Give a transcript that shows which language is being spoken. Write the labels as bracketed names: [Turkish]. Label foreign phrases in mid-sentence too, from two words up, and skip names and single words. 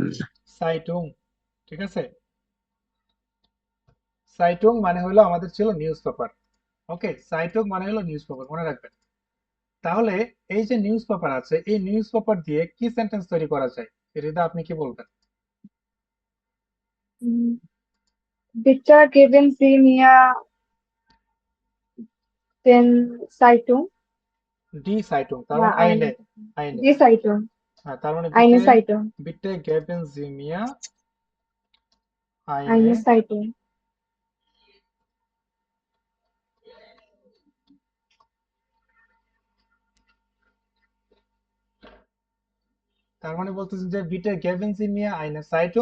[Bangla] সাইটুং। ঠিক আছে, সাইটুং মানে হলো আমাদের ছিল [English] news paper. [Bangla] ওকে, সাইটুং মানে হলো [English] news paper, [Bangla] মনে রাখবেন। তাহলে এই যে [English] news paper [Bangla] আছে এই [English] news paper [Bangla] দিয়ে কি সেন্টেন্স তৈরি করা যায়? রিদা আপনি কি বলবেন? [German] Bitte geben Sie mir den Zeitung. die Zeitung তার Ja, [Bangla] মানে [German] eine, eine. die Zeitung. [Bangla] হ্যাঁ, তার মানে [German] Eine বিটে, Zeitung. bitte geben Sie mir eine. Eine Zeitung. [Bangla] তার মানে বলতেছেন যে [German] bitte geben Sie mir eine Zeitung.